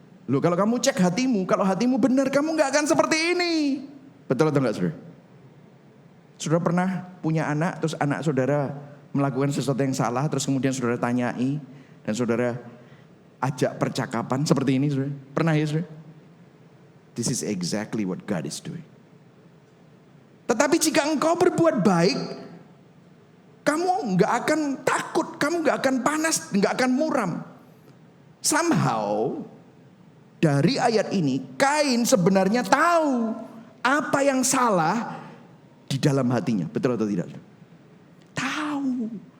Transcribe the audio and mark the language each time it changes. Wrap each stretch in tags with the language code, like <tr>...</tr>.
<id>Loh, kalau kamu cek hatimu, kalau hatimu benar, kamu gak akan seperti ini. Betul atau enggak saudara? Saudara pernah punya anak, terus anak saudara melakukan sesuatu yang salah, terus kemudian saudara tanyai, dan saudara ajak percakapan seperti ini saudara? Pernah ya saudara?</id> <en>This is exactly what God is doing.</en> <id>Tetapi jika engkau berbuat baik, kamu gak akan takut, kamu gak akan panas, gak akan muram. Somehow dari ayat ini Kain sebenarnya tahu apa yang salah di dalam hatinya. Betul atau tidak? Tahu.</id>